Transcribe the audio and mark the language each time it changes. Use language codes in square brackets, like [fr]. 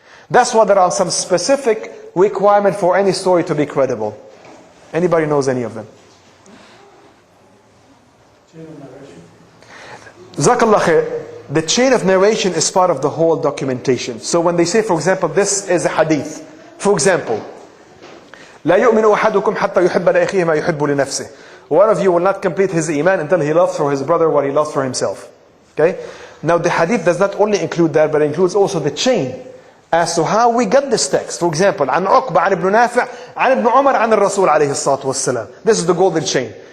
[en] That's why there are some specific requirements for any story to be credible. Anybody knows any of them? Jazakallah khair. The chain of narration is part of the whole documentation. So when they say, for example, this is a hadith. For example, [ar] لا يؤمن أحدكم حتى يحب لأخيه ما يحب لنفسه. [en] One of you will not complete his iman until he loves for his brother what he loves for himself. Okay? Now the hadith does not only include that, but it includes also the chain as to how we got this text. For example, [ar] عن عقبة عن ابن نافع عن ابن عمر عن الرسول عليه الصلاة والسلام. [en] This is the golden chain.